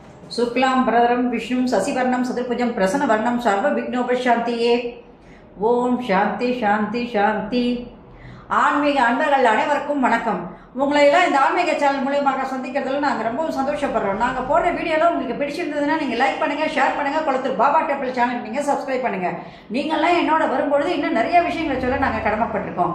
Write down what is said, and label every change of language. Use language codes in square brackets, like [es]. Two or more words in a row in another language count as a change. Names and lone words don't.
[sa] शुक्लां भरधरं विष्णुं शशिवर्णं चतुर्भुजं प्रसन्नवदनं सर्वविघ्नोपशान्तिये ओम् शान्ति शान्ति शान्ति. [ta] ஆன்மீக அன்பர்கள் அனைவருக்கும் வணக்கம். உங்களை எல்லாம் இந்த ஆன்மீக சேனல் மூலியமாக சந்திக்கிறதுல நாங்கள் ரொம்பவும் சந்தோஷப்படுறோம். நாங்கள் போடுற வீடியோலாம் உங்களுக்கு பிடிச்சிருந்ததுன்னா நீங்கள் லைக் பண்ணுங்கள், ஷேர் பண்ணுங்கள். குளத்தூர் பாபா டெம்பிள் சேனல் நீங்கள் சப்ஸ்கிரைப் பண்ணுங்கள். நீங்கள்லாம் என்னோட வரும்பொழுது இன்னும் நிறைய விஷயங்களை சொல்ல நாங்கள் கடமைப்பட்டிருக்கோம்.